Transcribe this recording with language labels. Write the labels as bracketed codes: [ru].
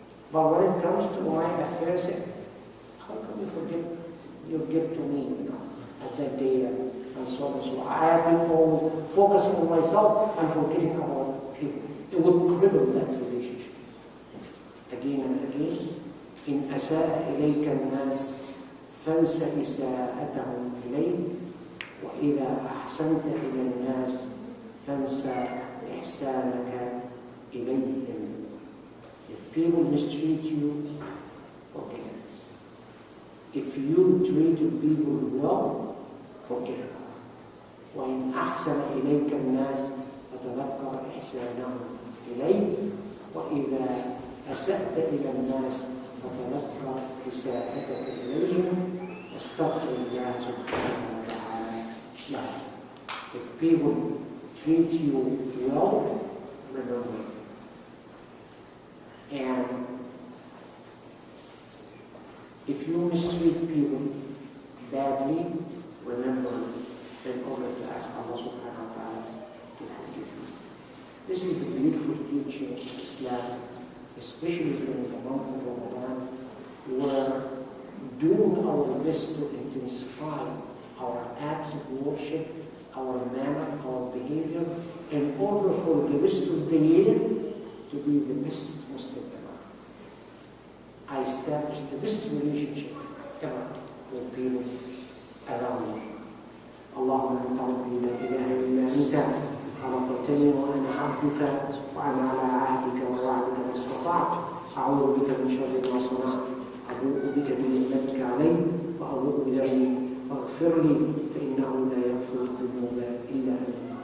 [en] But when it comes to my affairs, how can you forget your gift to me, at that day, and so on and so on. I have been always focusing on myself and forgetting about people. It would cripple that relationship. Again and again, [ar] إن أساء إليك الناس فانس إساءتهم إليك وإذا أحسنت إلى الناس فانس إحسانك إليهم. [en] If people mistreat you, forget it. If you treat people well, forget it. [ar] وإن أحسن إليك الناس فتذكر إحسانهم إليك وإذا أسأت إلى الناس فتذكر إساءتك إليهم واستغفر الله سبحانه وتعالى لهم. [en] If people treat you well, remember it. And if if you mistreat people badly, remember in order to ask Allah subhanahu wa ta'ala to forgive you. This is the beautiful teaching of Islam, especially during the month of Ramadan, where doing our best to intensify our acts of worship, our manner, our behavior, in order for the rest of the year to be the best Muslim ever. I established the best relationship ever with people around me. [ar] اللهم أنت ربي لا إله إلا أنت خلقتني وأنا عبدك وأنا على عهدك ووعدك ما استطعت أعوذ بك من شر ما صنعت أبوء بك بنعمتك علي وأبوء بذنبي فاغفر لي فإنه لا يغفر الذنوب إلا أنت.